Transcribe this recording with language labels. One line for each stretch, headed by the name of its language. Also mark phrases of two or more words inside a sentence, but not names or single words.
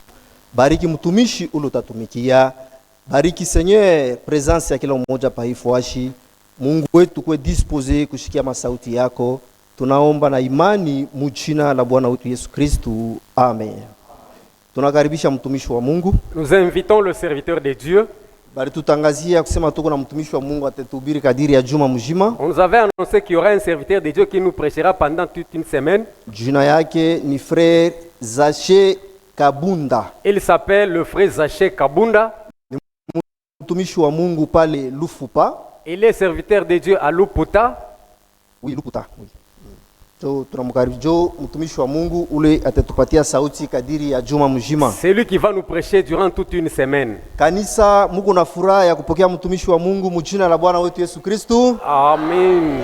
Swahili: Bariki mtumishi ule utatumikia. Bariki Seigneur presence ya kila mmoja pa Ifwash. Mungu wetu kwe dispose kushikia masauti yako. Tunaomba na imani mchina la Bwana wetu Yesu Kristu. Amen. Tunakaribisha mtumishi wa Mungu.
French: Nous invitons le serviteur de Dieu.
Swahili: Bari tutangazia kusema tuko na mtumishi wa Mungu atatubiri kadiri ya juma mzima.
French: On nous avait annoncé qu'il y aura un serviteur de Dieu qui nous prêchera pendant toute une semaine.
Swahili: Jina yake ni frère Zaché Kabunda.
French: Il s'appelle le frère Zaché Kabunda.
Swahili: Mtumishi wa Mungu pale Lufupa.
French: Il est serviteur de Dieu à Luputa. Oui, Luputa. Oui.
Swahili: Jo tunamkaribisha jo mtumishi wa Mungu ule atatupatia sauti kadiri ya juma mzima.
French: C'est lui qui va nous prêcher durant toute une semaine.
Swahili: Kanisa, Mungu na furaha ya kupokea mtumishi wa Mungu mjina la Bwana wetu Yesu Kristo. Amen.